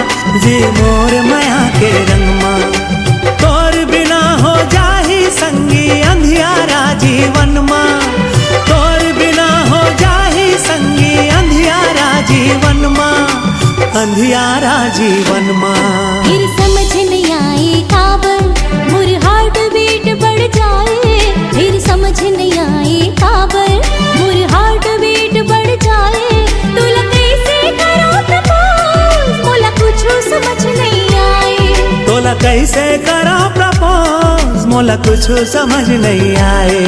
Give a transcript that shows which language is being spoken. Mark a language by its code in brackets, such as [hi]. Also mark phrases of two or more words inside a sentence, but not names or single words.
[hne] जी मोर माया के रंगमा तोर बिना हो जाही संगी अंधियारा जीवन मा तोर बिना हो जाही संगी अंधियारा जीवन मा अंधियारा जीवन मा फिर समझ नहीं आए काबर मोर [en] heart beat [hne] बढ़ जाए फिर समझ नहीं आए काबर मोर [en] heart beat [hne] बढ़ जाए तुला कैसे करो प्रपोज मोला कुछ समझ नहीं आए तोला कैसे करा प्रपोज मोला कुछ समझ नहीं आए